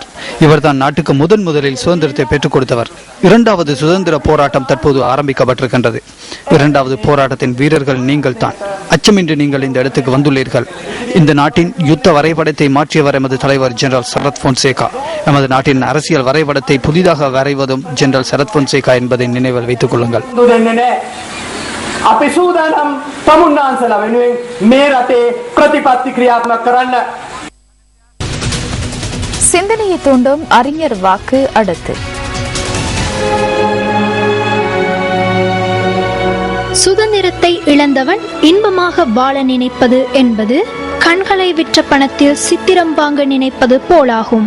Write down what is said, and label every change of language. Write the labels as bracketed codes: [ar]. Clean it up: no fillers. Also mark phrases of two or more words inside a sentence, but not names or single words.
[ta] இவர்தான் நாட்டுக்கு முதலில் சுதந்திரத்தை பெற்றுக் கொடுத்தவர். இரண்டாவது சுதந்திர போராட்டம் தற்போது ஆரம்பிக்கப்பட்டிருக்கின்றது. இரண்டாவது போராட்டத்தின் வீரர்கள் நீங்கள் தான். அச்சமின்றி நீங்கள் இந்த இடத்துக்கு வந்துள்ளீர்கள். இந்த நாட்டின் யுத்த வரைபடத்தை மாற்றியவர் எமது தலைவர் ஜெனரல் சரத் பொன்சேகா. எமது நாட்டின் அரசியல் வரைபடத்தை புதிதாக வரைவதும் ஜெனரல் சரத் பொன்சேகா என்பதை நினைவில் வைத்துக் கொள்ளுங்கள். [si] අපි සූදානම් තමුන්නාන්සලා වෙනුවෙන් මේ රටේ ප්‍රතිපත්ති ක්‍රියාත්මක කරන්න. [ta] சிந்தனையை தூண்டும் அறிஞர் வாக்கு அடுத்து. சுதந்திரத்தை இழந்தவன் இன்பமாக வாழ நினைப்பது என்பது கண்களை விற்ற பணத்தில் சித்திரம் வாங்க நினைப்பது போலாகும்.